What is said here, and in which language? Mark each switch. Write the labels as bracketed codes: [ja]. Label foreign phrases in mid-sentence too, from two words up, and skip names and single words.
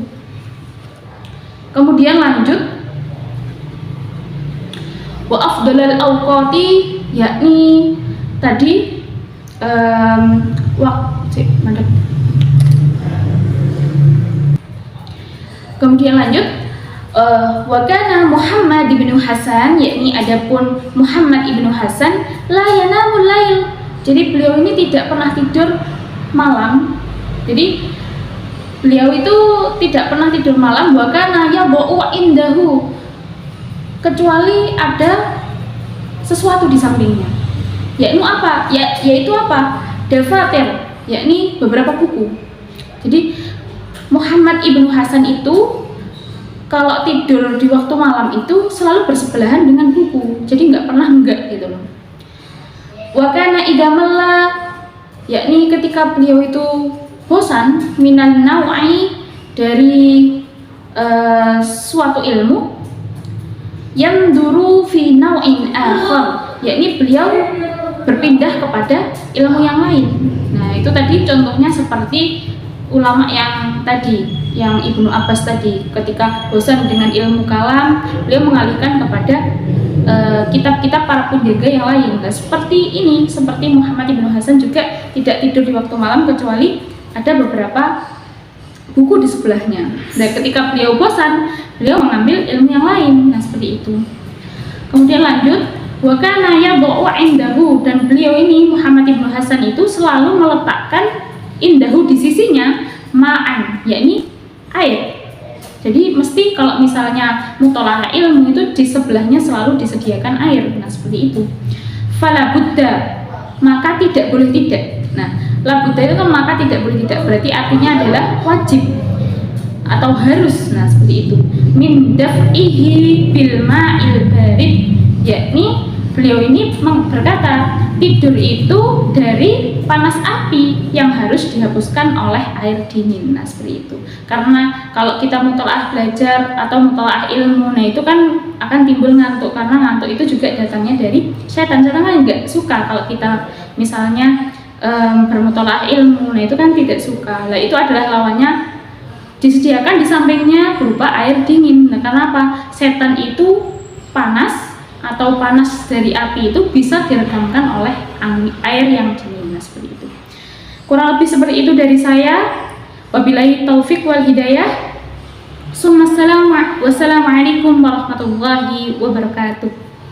[id] Kemudian lanjut, [ar] وأفضل الأوقات, [id] yakni tadi kemudian lanjut, [ar] وكان [id] Muhammad ibnu Hasan, yakni adapun Muhammad ibnu Hasan, [ar] لا ينام الليل, [id] jadi beliau ini tidak pernah tidur malam. Jadi beliau itu tidak pernah tidur malam. [ar] وكان يضع عنده, [id] kecuali ada sesuatu di sampingnya. Yaitu apa? Yaitu apa? Dafatir, yakni beberapa buku. Jadi Muhammad ibnu Hasan itu kalau tidur di waktu malam itu selalu bersebelahan dengan buku, jadi nggak pernah enggak gitu loh. [ar] وكان إذا مل, [id] yakni ketika beliau itu bosan, [ar] من النوع, [id] dari suatu ilmu, yang [ar] يدور في نوع آخر, [id] yakni beliau berpindah kepada ilmu yang lain. Nah itu tadi contohnya seperti ulama yang tadi, yang Ibnu Abbas tadi, ketika bosan dengan ilmu kalam, beliau mengalihkan kepada kitab-kitab para penjaga yang lain. Nah, seperti ini, seperti Muhammad ibnu Hasan juga tidak tidur di waktu malam kecuali ada beberapa buku di sebelahnya. Nah ketika beliau bosan, beliau mengambil ilmu yang lain. Nah seperti itu. Kemudian lanjut, [ar] وكان يضع عنده, [id] dan beliau ini Muhammad ibnu Hasan itu selalu meletakkan indahu di sisinya ma'an, yakni air. Jadi mesti kalau misalnya mutolaah ilmu itu di sebelahnya selalu disediakan air. Nah seperti itu. [ar] فلا بد, [id] maka tidak boleh tidak. Nah [ar] لا بد [id] itu kan maka tidak boleh tidak, berarti artinya adalah wajib atau harus. Nah seperti itu. [ar] من دفعه بالماء البارد, [id] yakni beliau ini berkata tidur itu dari panas api yang harus dihapuskan oleh air dingin. Nah seperti itu. Karena kalau kita mutolaah belajar atau mutolaah ilmu, nah itu kan akan timbul ngantuk, karena ngantuk itu juga datangnya dari setan. Setan kan nggak suka kalau kita misalnya bermutolaah ilmu, nah itu kan tidak suka. Nah itu adalah lawannya disediakan di sampingnya berupa air dingin. Nah karena apa? Setan itu panas atau panas dari api itu bisa diredamkan oleh air yang dingin. Nah seperti itu. Kurang lebih seperti itu dari saya. [ar] وبالله التوفيق والهداية. والسلام عليكم ورحمة الله وبركاته.